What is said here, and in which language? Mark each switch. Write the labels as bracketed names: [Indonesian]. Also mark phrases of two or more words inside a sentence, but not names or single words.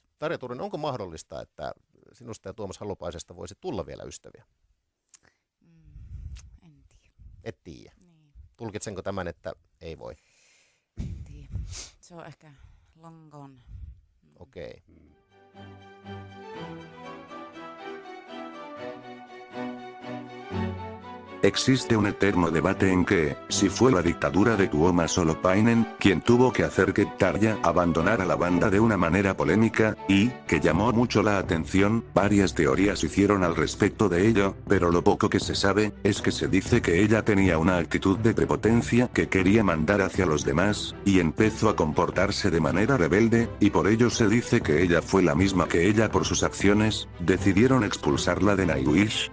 [Finnish] Tarja Turunen, onko mahdollista, että sinusta ja Tuomas Halopaisesta voisi tulla vielä ystäviä? En tiedä. Et tiedä. Niin, Tulkitsenko tämän, että ei voi? en tiedä. Se on ehkä [English] long gone. [Finnish] Okei. [Spanish] Existe un eterno debate en que, si fue la dictadura de Tuomas Holopainen, quien tuvo que hacer que Tarja abandonara la banda de una manera polémica, y, que llamó mucho la atención, varias teorías hicieron al respecto de ello, pero lo poco que se sabe, es que se dice que ella tenía una actitud de prepotencia que quería mandar hacia los demás, y empezó a comportarse de manera rebelde, y por ello se dice que ella fue la misma que ella por sus acciones, decidieron expulsarla de Nightwish.